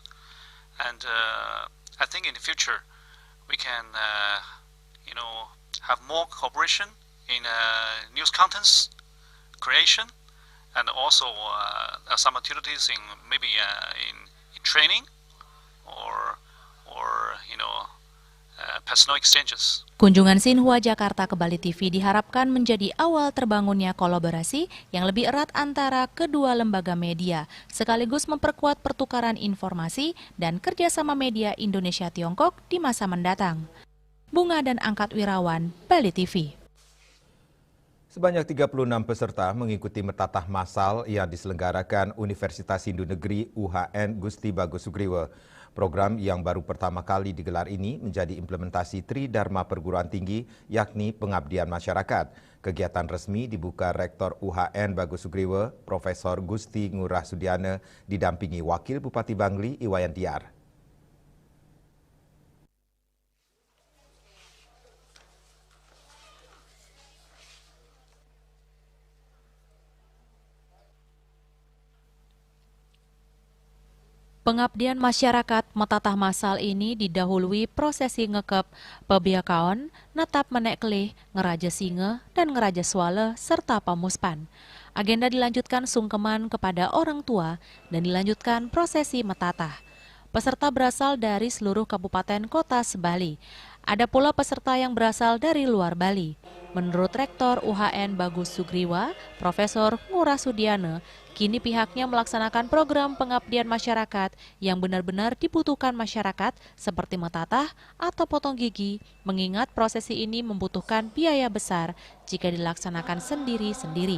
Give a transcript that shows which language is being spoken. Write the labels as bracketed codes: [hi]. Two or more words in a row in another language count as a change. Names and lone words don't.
[en] And I think in the future we can, have more cooperation in news contents creation, and also some opportunities in maybe in training or personal exchanges. [id] Kunjungan Xinhua Jakarta ke Bali TV diharapkan menjadi awal terbangunnya kolaborasi yang lebih erat antara kedua lembaga media, sekaligus memperkuat pertukaran informasi dan kerjasama media Indonesia-Tiongkok di masa mendatang. Bunga dan Angkat Wirawan, Bali TV. Sebanyak 36 peserta mengikuti mertatah massal yang diselenggarakan Universitas Hindu Negeri UHN Gusti Bagus Sugriwa. Program yang baru pertama kali digelar ini menjadi implementasi Tridharma Perguruan Tinggi, yakni pengabdian masyarakat. Kegiatan resmi dibuka Rektor UHN Bagus Sugriwa, Profesor Gusti Ngurah Sudiana, didampingi Wakil Bupati Bangli Iwayan Tiar. Pengabdian masyarakat metatah massal ini didahului prosesi ngekep, pebiakaon, natap menek kelih, ngeraja singa, dan ngeraja swala, serta pamuspan. Agenda dilanjutkan sungkeman kepada orang tua dan dilanjutkan prosesi metatah. Peserta berasal dari seluruh kabupaten kota se-Bali. Ada pula peserta yang berasal dari luar Bali. Menurut Rektor UHN Bagus Sugriwa, Profesor Ngurah Sudiana, kini pihaknya melaksanakan program pengabdian masyarakat yang benar-benar dibutuhkan masyarakat seperti metatah atau potong gigi, mengingat prosesi ini membutuhkan biaya besar jika dilaksanakan sendiri-sendiri.